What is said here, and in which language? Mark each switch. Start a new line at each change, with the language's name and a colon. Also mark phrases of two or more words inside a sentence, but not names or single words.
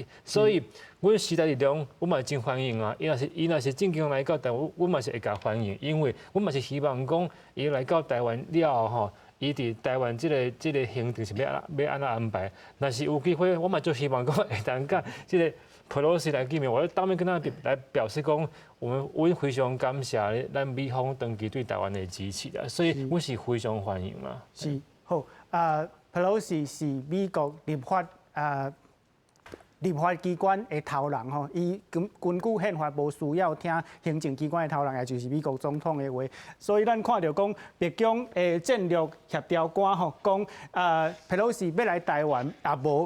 Min Nan Chinese: 所以，阮时代力量，阮嘛真欢迎啊！伊若是正经来到台湾，阮嘛是会甲欢迎，因为阮嘛是希望讲，伊来到台湾了后，伊伫台湾这个行程是要安怎安排？若是有机会，我嘛就希望讲会当甲这个。Pelosi 来见面，我当面跟他来表示讲，阮非常感谢咱美方长期对台湾的支持啊，所以阮是非常欢迎嘛。是好，Pelosi 是美国立法机关的头人吼，伊根据宪法无需要听行政机关的头人，也就是美国总统的话，所以咱看到讲，白宫的战略协调官吼讲，Pelosi 要来台湾也无。